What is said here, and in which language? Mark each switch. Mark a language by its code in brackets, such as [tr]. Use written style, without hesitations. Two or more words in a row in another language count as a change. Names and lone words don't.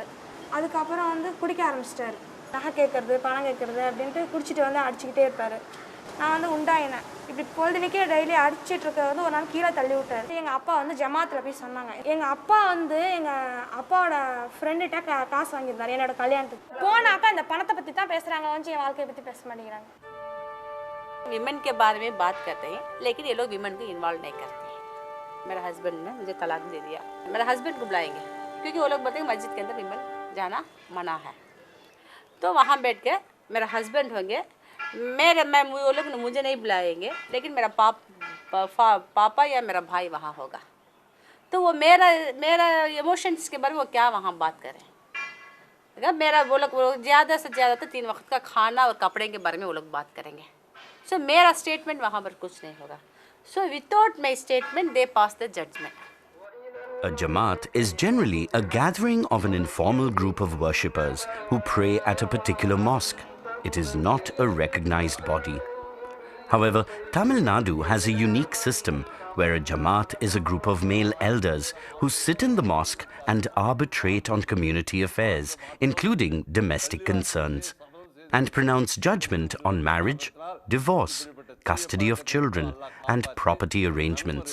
[ta] அதுக்கப்புறம் வந்து குடிக்க ஆரம்பிச்சிட்டாரு. நகை கேட்குறது, பணம் கேட்குறது அப்படின்ட்டு குடிச்சிட்டு வந்து அடிச்சுக்கிட்டே இருப்பார். நான் வந்து உண்டாயினேன். இப்படி பொழுதுனிக்கே டெய்லி அடிச்சிட்டு இருக்க வந்து ஒரு நாள் கீழே தள்ளி விட்டார். எங்கள் அப்பா வந்து ஜமாத்தில் போய் சொன்னாங்க. எங்கள் அப்பா வந்து எங்கள் அப்பாவோட ஃப்ரெண்டுகிட்ட காசு வாங்கியிருந்தார் என்னோட கல்யாணத்துக்கு. போனாக்கா அந்த பணத்தை பற்றி தான் பேசுகிறாங்க, வந்து என் வாழ்க்கையை பற்றி பேச मांगेंगे। [hi] विमेन के बारे में बात करते हैं, लेकिन ये लोग विमेन को इन्वॉल्व नहीं करते हैं। मेरा हस्बैंड ने मुझे तलाक दे दिया, मेरा हस्बैंड को बुलाएंगे क्योंकि वो लोग बोलते हैं मस्जिद के अंदर विमेन जाना मना है। तो वहाँ बैठ के मेरा हस्बैंड होंगे, वो लोग मुझे नहीं बुलाएंगे, लेकिन मेरा पापा या मेरा भाई वहाँ होगा। तो वो मेरा इमोशंस के बारे में वो क्या वहाँ बात करें। मेरा वो लोग ज़्यादा से ज़्यादा तो 3 वक्त का खाना और कपड़े के बारे में वो लोग बात करेंगे। सो मेरा स्टेटमेंट वहाँ पर कुछ नहीं होगा। [en] So without my statement they pass the judgment. A Jamaat is generally a gathering of an informal group of worshippers who pray at a particular mosque. It is not a recognized body. However, Tamil Nadu has a unique system where a Jamaat is a group of male elders who sit in the mosque and arbitrate on community affairs, including domestic concerns, and pronounce judgment on marriage, divorce, custody of children, and property arrangements.